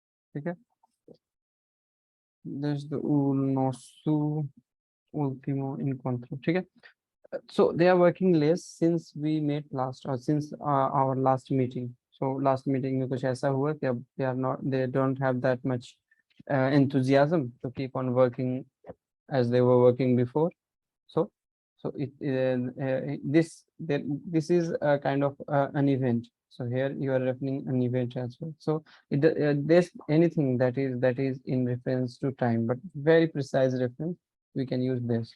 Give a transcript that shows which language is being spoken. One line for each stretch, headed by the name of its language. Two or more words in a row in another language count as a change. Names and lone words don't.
Hindi: ठीक है,
Portuguese: desde o nosso último encontro,
Hindi: ठीक है.
English: So they are working less since we met last, or since our last meeting. So last meeting
Hindi: में कुछ ऐसा हुआ कि अब
English: they don't have that much enthusiasm to keep on working as they were working before. So this is a kind of an event. So here you are referring an event as well. So there's anything that is in reference to time, but very precise reference, we can use this.